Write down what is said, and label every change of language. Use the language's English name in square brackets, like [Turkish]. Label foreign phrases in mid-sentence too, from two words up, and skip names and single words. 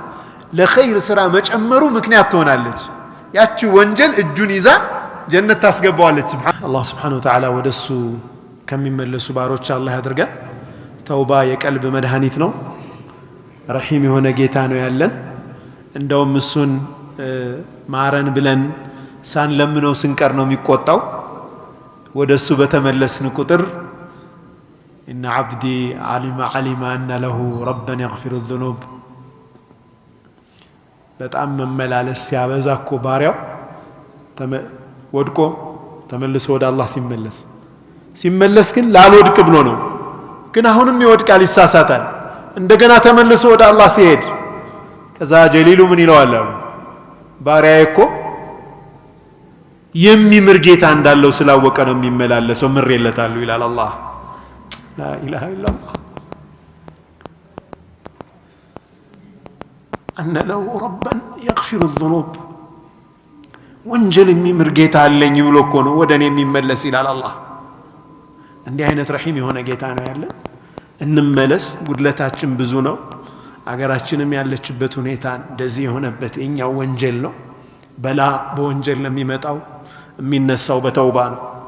[Amharic] ለኸይር ስራ መጨመሩ ምክንያት ትሆናለች ያቺ ወንጀል እጁን ይዛ ጀነት ታስገባዋለች አላህ [Arabic] سبحانه وتعالى [Amharic] ወደሱ ከሚመለሱ ባሮች አላህ ያድርገን ተውባ የቀልብ መድኃኒት ነው ረሂም የሆነ ጌታ ነው ያለን እንደውም እሱን ማረን ብለን ሳንለምነው ስንቀር ነው የሚቆጣው ወደሱ በተመለስን ቁጥር [Arabic] إن عبدي علم أن له ربا يغفر الذنوب [Amharic] በጣም መመላለስ ሲያበዛ እኮ ባሪያው ወድቆ ተመልሶ ወደ አላህ ሲመለስ ግን ላልወድቅ ብሎ ነው ግን አሁንም ይወድቃል ይሳሳታል እንደገና ተመልሶ ወደ አላህ ሲሄድ ከዛ ጀሊሉ ምን ይለዋል አሉ ባሪያዬ እኮ የሚምር ጌታ እንዳለው ስላወቀ ነው የሚመላለሰው ምሬለታሉ ይላል አላህ [Arabic] لا إله إلا الله أن له ربا يغفر الذنوب [Amharic] ወንጀል የሚምር ጌታ አለኝ ብሎ እኮ ነው ወደኔ የሚመለስ ይላል አላህ እንዲህ አይነት ረሂም የሆነ ጌታ ነው ያለን እንመለስ ጉድለታችን ብዙ ነው አገራችንም ያለችበት ሁኔታ እንደዚህ የሆነበት የኛው ወንጀል ነው በላ በወንጀል ለሚመጣው የሚነሳው በተውባ ነው